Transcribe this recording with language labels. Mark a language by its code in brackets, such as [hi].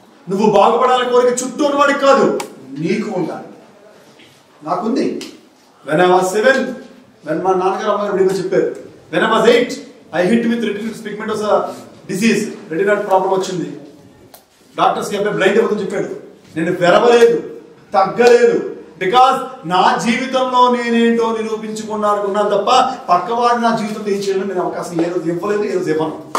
[te] నువ్వు బాగుపడాలని కోరిక చుట్టూ ఉన్నవాడికి కాదు, నీకు ఉండాలి. నాకుంది. [en] when I was 7, when [te] మా నాన్నగారు అమ్మగారు చెప్పారు, [en] when I was 8 I hit with retinitis pigmentosa disease, [te] రెటినాట్ problem వచ్చింది. డాక్టర్స్ కి బ్లైండ్ అయిపోతుందని చెప్పాడు. నేను వెరవలేదు, తగ్గలేదు. బికాస్ నా జీవితంలో నేనేంటో నిరూపించుకున్నాను తప్ప పక్కవాడు నా జీవితంలో ఏం చేయాలని నేను అవకాశం ఏ రోజు ఇవ్వలేదు, ఏ రోజు ఇవ్వను.